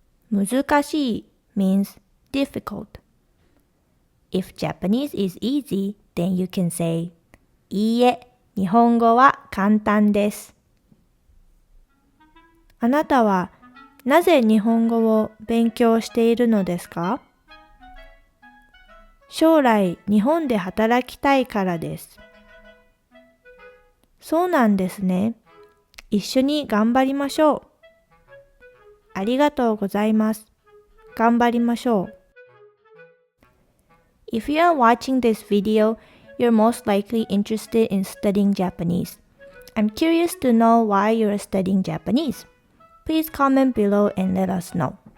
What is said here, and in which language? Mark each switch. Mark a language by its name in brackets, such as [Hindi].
[English] 難しい means difficult. If Japanese is easy, then you can say [Japanese] いいえ、日本語は簡単です。あなたはなぜ日本語を勉強しているのですか？将来日本で働きたいからです。そうなんですね。一緒に頑張りましょう。ありがとうございます。頑張りましょう。 [English] If you are watching this video, you're most likely interested in studying Japanese. I'm curious to know why you're studying Japanese. Please comment below and let us know.